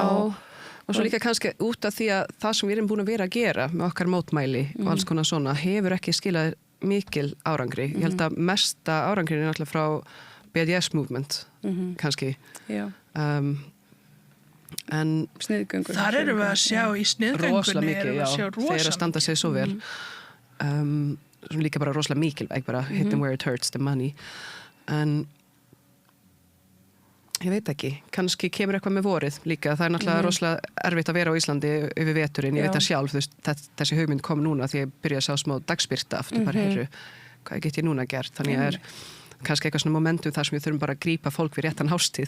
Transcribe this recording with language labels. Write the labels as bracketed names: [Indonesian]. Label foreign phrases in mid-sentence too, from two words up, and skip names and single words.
[Icelandic] Já, og svo líka kannski út af því að það sem við erum búin að vera að gera með okkar mótmæli og alls konar svona hefur ekki skilað mikil árangri. Ég held að mesta árangri náttúrulega frá BDS movement kannski. Já. En sniðgöngur. Þar erum við að sjá í sniðgöngunni þeir að standa sig svo vel. Sem líka bara rosalega mikilvæg, bara [English] hit them where it hurts, the money. [Icelandic] En ég veit ekki, kannski kemur eitthvað með vorið líka. Það náttúrulega rosalega erfitt að vera á Íslandi yfir veturinn. Ég veit það sjálf, þessi hugmynd kom núna því ég byrja að sjá smá dagspyrta aftur, bara heyrðu, hvað get ég núna gert, þannig að kannski eitthvað svona momentum þar sem við þurfum bara að grípa fólk við réttan hástíð.